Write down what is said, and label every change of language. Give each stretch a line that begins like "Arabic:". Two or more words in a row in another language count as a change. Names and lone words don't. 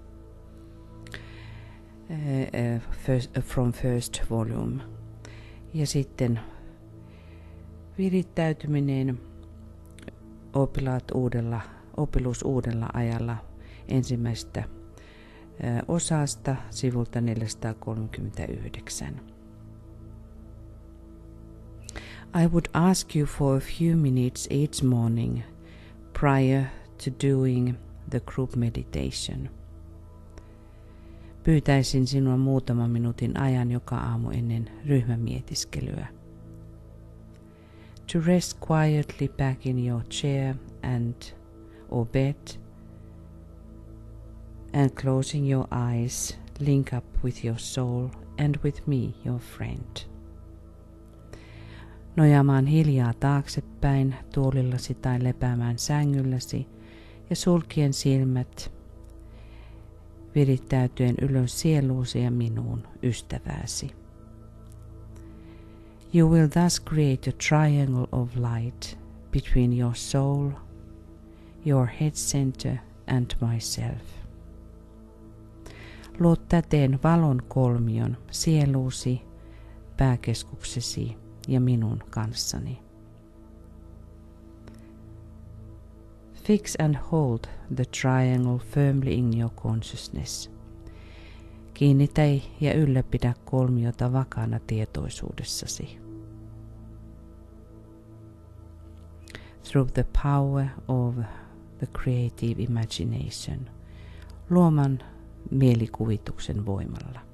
English: From first volume.
Finnish: Ja sitten virittäytyminen, opetus uudella ajalla ensimmäistä osasta sivulta 439.
English: I would ask you for a few minutes each morning prior to doing the group meditation.
Finnish: Pyytäisin sinua muutaman minuutin ajan joka aamu ennen ryhmämietiskelyä.
English: To rest quietly back in your chair or bed and closing your eyes, link up with your soul and with me, your friend.
Finnish: Nojaamaan hiljaa taaksepäin tuolillasi tai lepäämään sängylläsi ja sulkien silmät, virittäytyen ylös sieluusi ja minuun, ystävääsi.
English: You will thus create a triangle of light between your soul, your head center and myself.
Finnish: Luot täten valon kolmion sieluusi, pääkeskuksesi ja minun kanssani.
English: Fix and hold the triangle firmly in your consciousness.
Finnish: Kiinnitä ja ylläpidä kolmiota vakaana tietoisuudessasi.
English: Through the power of the creative imagination,
Finnish: luoman mielikuvituksen voimalla.